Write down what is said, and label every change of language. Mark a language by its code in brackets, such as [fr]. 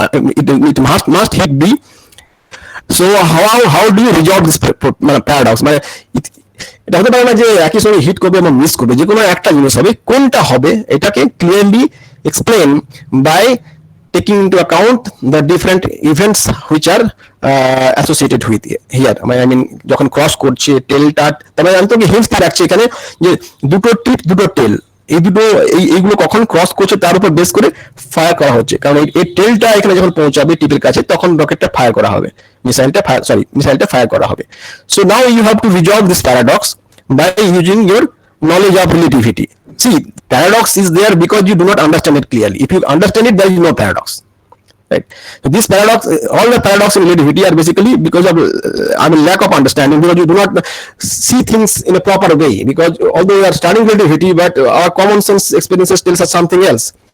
[en] It must hit B. So how do you resolve this paradox? [bn] মানে এটা হতে পারে না যে একই সঙ্গে হিট করবে এবং মিস করবে, যে কোনো একটা জিনিস হবে। কোনটা হবে এটাকে clearly explain by [en] taking into account the different events which are associated with here. I mean [bn] যখন ক্রস করছে টেলটা, তবে আমি তোকে হিন্টস দিয়ে রাখছি এখানে যে দুটো টিপ দুটো টেল, এই দুটো এইগুলো কখন ক্রস করছে তার উপর বেস করে ফায়ার করা হচ্ছে, কারণ এই টেলটা এখানে যখন পৌঁছাবে টিপের কাছে তখন রকেটটা ফায়ার করা হবে, মিসাইলটা ফায়ার করা হবে। [en] So now you have to resolve this paradox by using your knowledge of relativity. See, paradox is there because you do not understand it clearly. If you understand it, there is no paradox, right? So this paradox, all the paradox in relativity are basically because of lack of understanding, because you do not see things in a proper way, because although we are studying relativity, but our common sense experiences tells us something else.